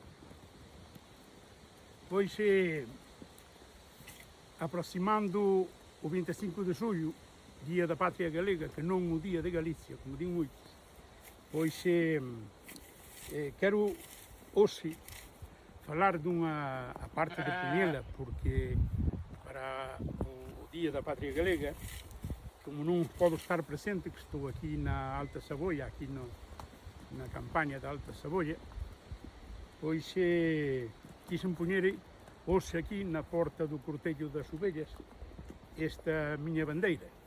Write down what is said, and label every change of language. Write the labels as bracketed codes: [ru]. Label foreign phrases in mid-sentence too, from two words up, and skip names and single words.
[gl] Pois, aproximando o 25 de julho, dia da Pátria Galega, que non o dia de Galicia, como din moitos, pois quero hoxe falar dunha a parte de Cunhela, porque para o dia da Pátria Galega, como non podo estar presente, que estou aquí na Alta Saboia, aquí na campaña da Alta Saboia, pois quixen poñer hoxe aquí na porta do Cortello das Ovellas esta miña bandeira.